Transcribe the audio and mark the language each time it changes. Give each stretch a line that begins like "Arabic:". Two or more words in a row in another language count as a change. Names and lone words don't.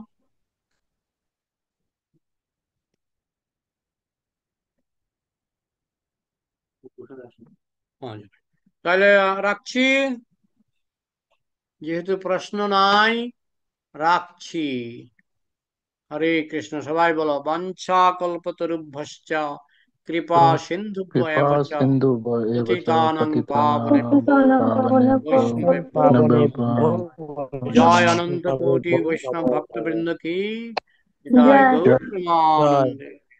Bangla: হ্যাঁ, তাহলে রাখছি, যেহেতু প্রশ্ন নাই রাখছি। হরে কৃষ্ণ। সবাই বলো,
Sanskrit: বাঞ্ছা কল্পতরুভ্যশ্চ কৃপা সিন্ধুভ্য কৃপা এব চ সিন্ধু এব চ পতিতানাং পতিতানাং পাবনেভ্যো পাবনেভ্যো বৈষ্ণবেভ্যো বৈষ্ণবেভ্যো জয় নমঃ
Bangla: অনন্ত কোটি বৈষ্ণব ভক্তবৃন্দ কি জয়। জয়, গৌর জয় প্রেমানন্দে।